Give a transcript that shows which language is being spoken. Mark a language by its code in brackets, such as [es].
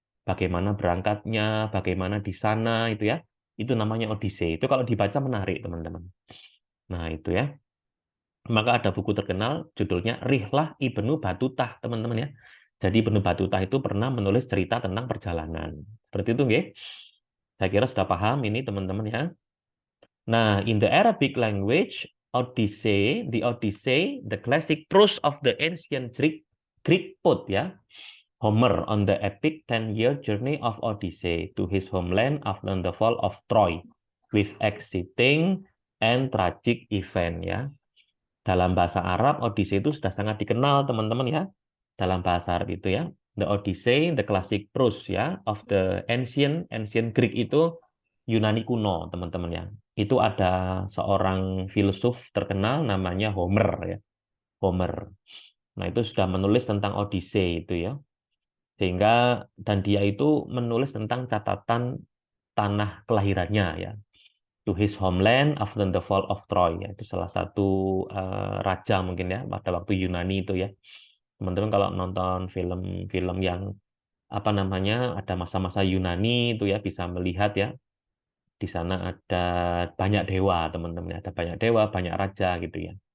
[id] Bagaimana berangkatnya, bagaimana di sana itu ya. Itu namanya Odyssey. Itu kalau dibaca menarik, teman-teman. Nah, itu ya. Maka ada buku terkenal judulnya Rihlah Ibnu Batutah, teman-teman ya. Jadi Ibnu Battuta itu pernah menulis cerita tentang perjalanan. Seperti itu, nggih. Saya kira sudah paham ini teman-teman ya. [en] Nah, in the Arabic language, the classic prose of the ancient Greek poet, ya, Homer on the epic 10-year journey of Odyssey to his homeland after the fall of Troy, with exciting and tragic event, ya. [id] Dalam bahasa Arab, Odyssey itu sudah sangat dikenal, teman-teman ya. Dalam bahasa Arab itu ya, [en] the Odyssey, the classic prose ya of the ancient Greek [id] itu Yunani kuno, teman-teman ya. Itu ada seorang filsuf terkenal namanya Homer ya. Homer. Nah, itu sudah menulis tentang Odyssey itu ya. Sehingga dan dia itu menulis tentang catatan tanah kelahirannya ya. [en] To his homeland after the fall of Troy ya. [id] Itu salah satu raja mungkin ya pada waktu Yunani itu ya. Teman-teman kalau nonton film-film yang apa namanya ada masa-masa Yunani itu ya bisa melihat ya di sana ada banyak dewa teman-teman, ada banyak dewa, banyak raja gitu ya.